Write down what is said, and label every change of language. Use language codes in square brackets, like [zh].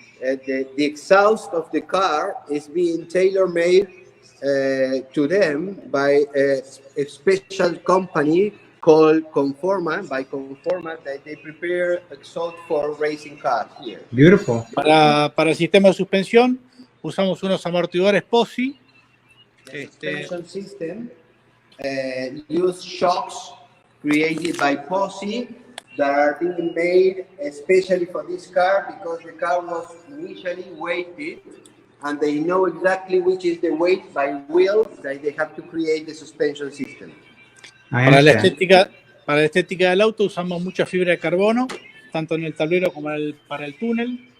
[en] The exhaust of the car is being tailor-made to them by a special company called Conforma, that they prepare exhaust for racing cars here. Beautiful. [es] Para el sistema de suspensión usamos unos amortiguadores POSI. [en] The suspension system use shocks created by POSI that are being made especially for this car because the car was initially weighted and they know exactly which is the weight by wheel that they have to create the suspension system. [es] Para la estética del auto usamos mucha fibra de carbono, tanto en el tablero como para el túnel.